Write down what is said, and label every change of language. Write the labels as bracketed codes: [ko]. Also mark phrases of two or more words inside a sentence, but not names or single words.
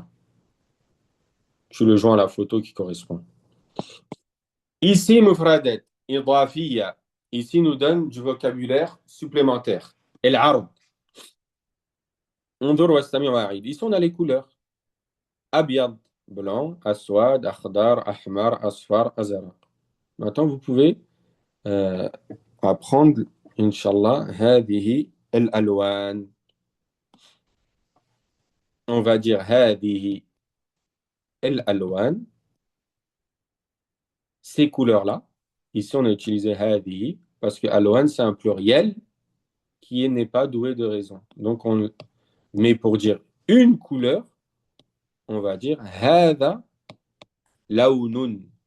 [fr] Tu le joins à la photo qui correspond. [ar] Ici, مفردات إضافية. [fr] Ici, nous donne du vocabulaire supplémentaire. [ar] العرب. انظر واستمع وأعد. [fr] Ici, on a les couleurs. [ar] Abyad, blanc, أسود، أخضر، أحمر، أصفر، أزرق. [fr] Maintenant, vous pouvez apprendre, Inch'Allah, [ar] هذه الألوان. [fr] On va dire [ar] هذه الألوان. [fr] Ces couleurs-là. Ici, on a utilisé hadihi parce que alwan, c'est un pluriel qui n'est pas doué de raison. Donc, mais pour dire une couleur, on va dire [ar] هذا لون.